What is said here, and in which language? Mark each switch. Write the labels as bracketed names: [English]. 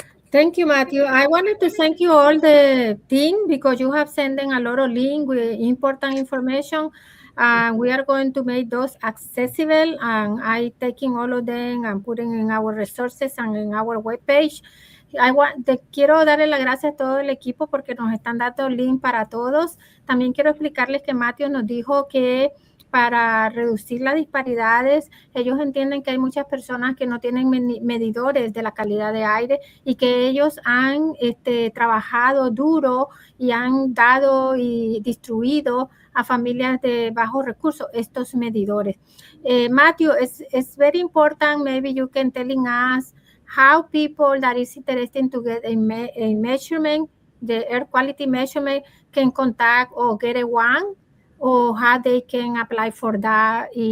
[English] Thank you, Matthew. I wanted to thank you all the team because you have sent in a lot of links with important information. We are going to make those accessible, and I taking all of them and putting in our resources and in our webpage. [Spanish] Quiero darle las gracias a todo el equipo porque nos están dando link para todos. También quiero explicarles que Matthew nos dijo que para reducir las disparidades, ellos entienden que hay muchas personas que no tienen medidores de la calidad de aire y que ellos han trabajado duro y han dado y distribuido a familias de bajos recursos estos medidores. [English] Matthew, it's very important. Maybe you can telling us how people that is interested to get a measurement, the air quality measurement, can contact or get a one, or how they can apply for that.